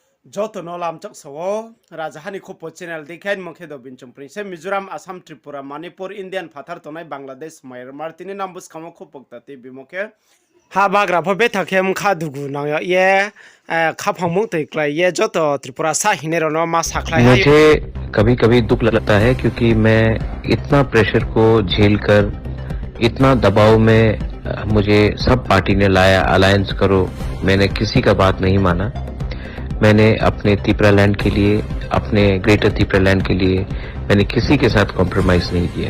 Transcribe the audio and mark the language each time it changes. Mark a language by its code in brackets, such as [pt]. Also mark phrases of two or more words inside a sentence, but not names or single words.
[trp] Joto no lam chok sawo Rajahani Khopo channel dekhain mokhe do binchum prinse Mizoram Assam Tripura Manipur Indian phathar tonai Bangladesh Myanmar tini nambus khamo khopokta ti bimokhe ha bagra pho bethakem kha dugu nang ye kha phangmung tei klai ye joto Tripura sa hinero no ma saklai [hi] मुझे कभी कभी दुख लगता है क्योंकि मैं इतना प्रेशर को झेलकर इतना दबाव में मुझे सब पार्टी ने लाया अलायंस करो, मैंने किसी का बात नहीं माना। मैंने अपने त्रिपुरा लैंड के लिए, अपने ग्रेटर त्रिपुरा लैंड के लिए मैंने किसी के साथ कॉम्प्रोमाइज नहीं किया।